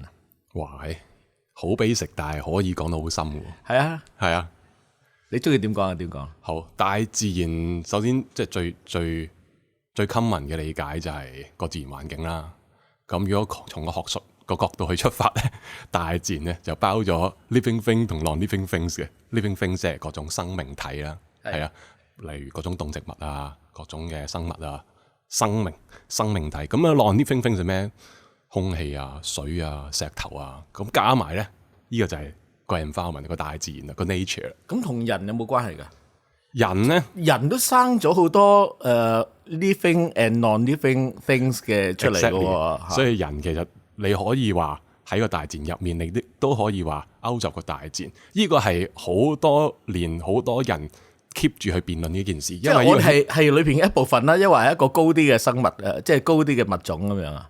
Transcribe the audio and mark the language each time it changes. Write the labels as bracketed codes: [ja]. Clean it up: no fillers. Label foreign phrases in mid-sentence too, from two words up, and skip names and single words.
[yue] 哇，好 basic，但係可以講到好深嘅。係啊，係啊。你中意點講啊？點講？好，大自然首先即係最 common 嘅理解就係個自然環境啦。咁如果從個學術個角度去出發咧，大自然咧就包咗 [en] living thing [yue] 同 [en] non-living things [yue] 嘅。 [en] living things [yue] 即係各種生命體啦，係啊，例如各種動植物啊，各種嘅生物啊，生命體。咁啊 [en] non-living things [yue] 係咩？空氣啊、水啊、石頭啊，咁加埋咧，呢個就係個 environment 個大自然啊，個 nature。咁同人有冇關係㗎？人咧，人都生咗好多 [en] living and non-living things [yue] 嘅出嚟嘅喎。所以人其實你可以話喺個大自然入面，你都可以話勾入個大自然。呢個係好多年好多人 keep 住去辯論呢件事，因為我係裏邊嘅一部分啦，因為係一個高啲嘅生物即係高啲嘅物種咁樣啊。